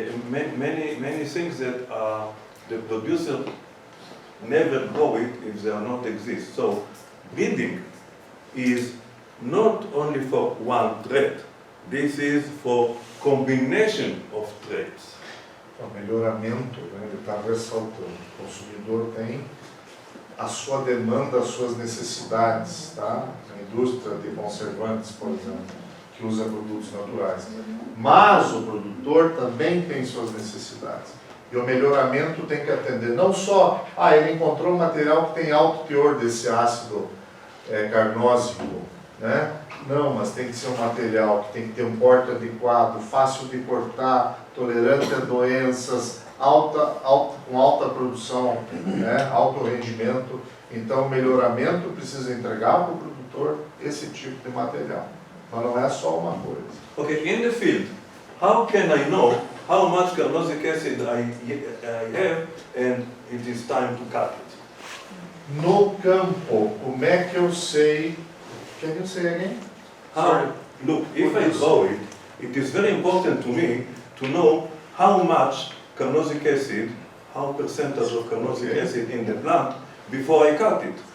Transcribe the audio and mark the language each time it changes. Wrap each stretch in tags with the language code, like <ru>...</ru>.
<en>Many things that the producer never grow it if they are not exist. So breeding is not only for one trait. This is for combination of traits.</en> <pt>O melhoramento, né, ele está ressaltando. O consumidor tem a sua demanda, as suas necessidades, tá? A indústria de conservantes, por exemplo, que usa produtos naturais. Mas o produtor também tem suas necessidades. E o melhoramento tem que atender não só, ele encontrou um material que tem alto teor desse ácido carnósico, né? Não, mas tem que ser um material que tem que ter um porte adequado, fácil de cortar, tolerante a doenças, com alta produção, né? Alto rendimento. Então, o melhoramento precisa entregar para o produtor esse tipo de material. Mas não é só uma coisa.</pt> <en>Okay, in the field, how can I know how much carnosic acid I have and it is time to cut it?</en> <pt>No campo, como é que eu sei?</pt> <en>Can you say again? How? Look, if I grow it, it is very important to me to know how much carnosic acid, how percentage of carnosic acid in the plant before I cut it.</en>